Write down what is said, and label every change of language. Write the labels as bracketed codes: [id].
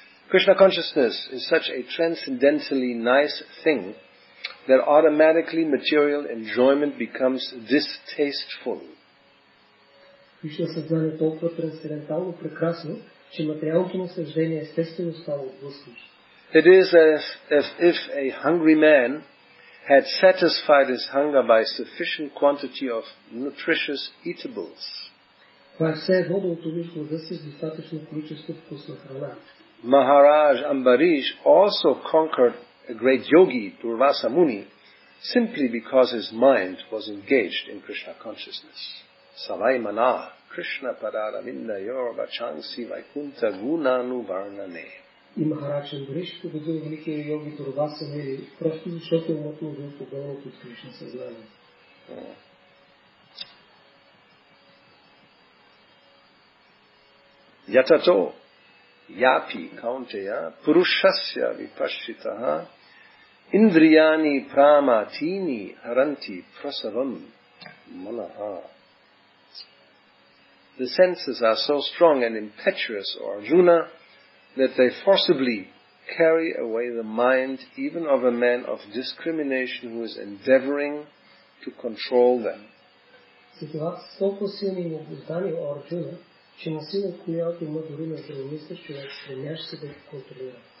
[en] Krishna consciousness is such a transcendentally nice thing that automatically material enjoyment becomes distasteful. [bg] Кришна съзнание е толкова трансцендентално прекрасно, че материалното наслаждение естествено става отблъскващо. [en] It is as if a hungry man had satisfied his hunger by sufficient quantity of nutritious eatables. [bg] Това е все едно да утолиш глада си с достатъчно количество вкусна храна. [en] Maharaj Ambarish also conquered a great yogi, Durvasa Muni, simply because his mind was engaged in Krishna consciousness. [sa] Savai mana Krishna padaravinda yorva chansi vaikunta gunanu varnane. [bg] И Махарадж Амбариш победил великия йоги Дурваса Муни, просто защото умът му бил погълнат от Кришна съзнание. [sa] Yatato yapi kaunteya purushasya vipashitaha indriyani pramatini haranti prasavam manaha. [en] The senses are so strong and impetuous, O Arjuna, that they forcibly carry away the mind even of a man of discrimination who is endeavoring to control them. [bg] Ситуация са толкова силни и необуздани, О Арджуна, че насилно отклоняват ума дори на здравомислещ човек, стремящ се да ги контролира.